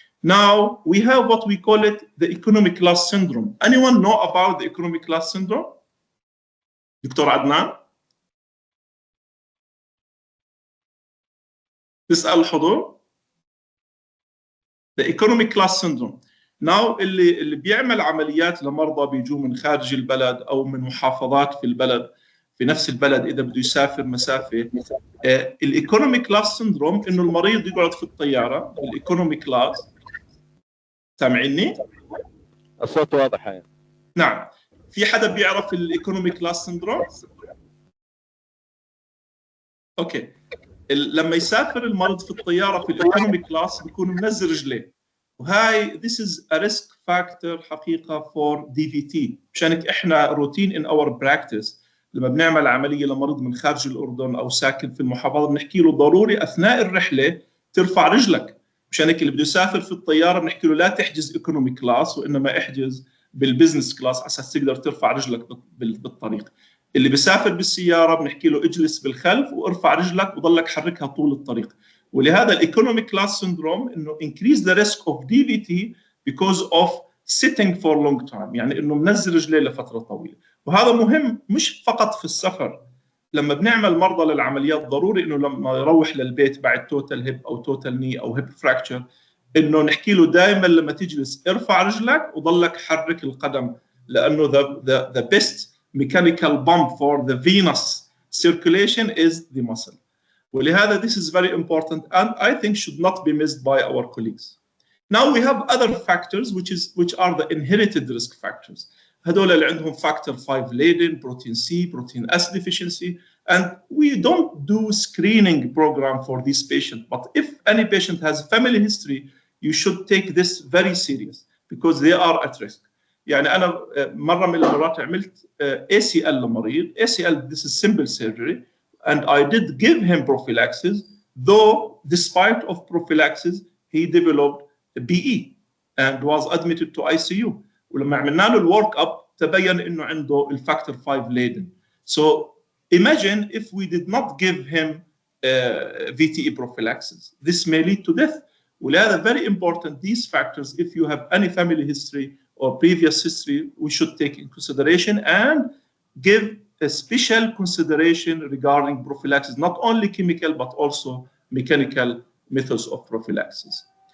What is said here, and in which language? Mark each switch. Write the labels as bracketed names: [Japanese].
[English] Now we have what we call it the economic class syndrome. Anyone know about the economic class syndrome? [Arabic] دكتور عدنان؟ تسأل الحضور؟ [English] The economic class syndrome. [Arabic] Now اللي بيعمل عمليات لمرضى بيجوا من خارج البلد أو من محافظات في البلد في نفس البلد إذا بده يسافر مسافة. الايكونوميك كلاس سيندروم إنه المريض يقعد في الطيارة الايكونوميك كلاس. سامعيني؟ الصوت واضح يعني. نعم. في حدا بيعرف الايكونوميك كلاس سيندروم؟ اوكي. لما يسافر المريض في الطياره في الايكونوميك كلاس بيكون منزل رجليه. وهاي [English] this is a risk factor [Arabic] حقيقه [English] for DVT. [Arabic] مشانك احنا روتين [English] in our practice [Arabic] لما بنعمل عمليه لمريض من خارج الاردن او ساكن في المحافظه بنحكي له ضروري اثناء الرحله ترفع رجلك. مشانك اللي بده يسافر في الطياره بنحكي له لا تحجز ايكونوميك كلاس وانما احجز بالبزنس كلاس على اساس تقدر ترفع رجلك بالطريق. اللي بيسافر بالسياره بنحكي له اجلس بالخلف وارفع رجلك وضلك حركها طول الطريق. ولهذا الايكونوميك كلاس سيندروم انه [English] increase the risk of DVT because of sitting for long time، [Arabic] يعني انه منزل رجليه لفتره طويله. وهذا مهم مش فقط في السفر. لما بنعمل مرضى للعمليات ضروري انه لما يروح للبيت بعد توتال هيب او توتال ني او هيب فراكتشر انه نحكي له دائما لما تجلس ارفع رجلك وضلك حرك القدم لانه [English] the best mechanical pump for the venous circulation is the muscle. [Arabic] ولهذا [English] this is very important and I think should not be missed by our colleagues. Now we have other factors which are the inherited risk factors. [Arabic] هذول اللي عندهم [English] factor 5 laden, protein C, protein S deficiency, and we don't do screening program for this patient. But if any patient has family history, you should take this very serious because they are at risk. [Arabic] يعني أنا مرة من المرات عملت ACL لمريض. [English] ACL this is simple surgery, and I did give him prophylaxis. Though despite of prophylaxis, he developed a BE and was admitted to ICU. [Arabic] ولما عملنا له الورك اب تبين انه عنده الفاكتور 5 laden. [English] So imagine if we did not give him VTE prophylaxis. This may lead to death. [Arabic] ولهذا [English] very important these factors if you have any family history or previous history we should take in consideration and give a special consideration regarding prophylaxis, not only chemical but also mechanical methods of prophylaxis.